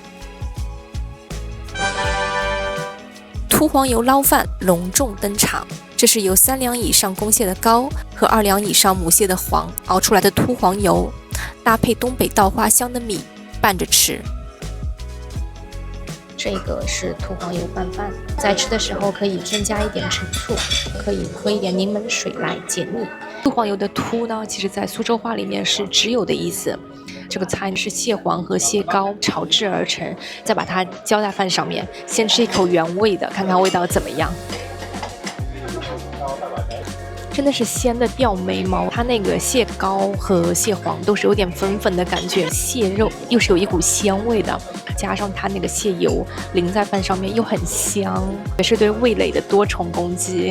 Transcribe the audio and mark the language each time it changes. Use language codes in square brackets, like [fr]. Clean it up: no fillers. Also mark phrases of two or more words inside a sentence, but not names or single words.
[zh] 凸黃油撈飯隆重登場，這是由3兩以上公蟹的膏和2兩以上母蟹的黃熬出來的凸黃油，搭配東北稻花香的米拌着吃。這個是凸黃油拌飯，在吃的時候可以添加一點陳醋，可以喝一點檸檬水來解膩。凸黃油的凸呢，其實在蘇州話裡面是只有的意思。這個菜是蟹黃和蟹膏炒制而成，再把它澆在飯上面，先吃一口原味的，看看味道怎麼樣。真的是鮮的掉眉毛，它那個蟹膏和蟹黃都是有點粉粉的感覺，蟹肉又是有一股鮮味的，加上它那個蟹油淋在飯上面又很香，也是對味蕾的多重攻擊。